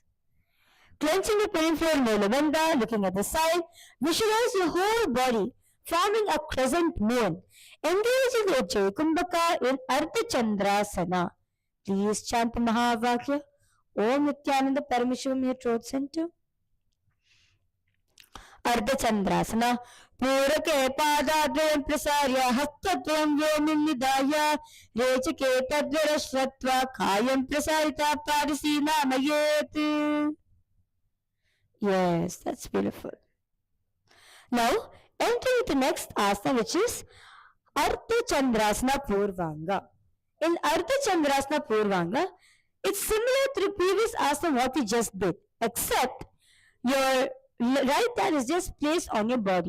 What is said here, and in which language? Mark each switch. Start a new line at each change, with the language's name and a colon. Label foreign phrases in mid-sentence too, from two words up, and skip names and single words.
English: Clenching the peripheral Mula Bandha, looking at the side. Visualize your whole body forming a crescent moon. Engaging the Jai Kumbhaka in Ardha Chandrasana. Please chant the Mahavakya. Om Nithyananda Paramashiva in your throat center. Ardha Chandrasana.
Sanskrit: Purake Padadvayam Prasarya Hastatvam Vyomim Nidaya Rechake Tadvarashvatva Kayam Prasarita Padasi Namayet.
English: Yes, that's beautiful. Now, entering the next asana, which is Ardha Chandrasana Purvanga. In Ardha Chandrasana Purvanga, it's similar to the previous asana what we just did, except your right hand is just placed on your body.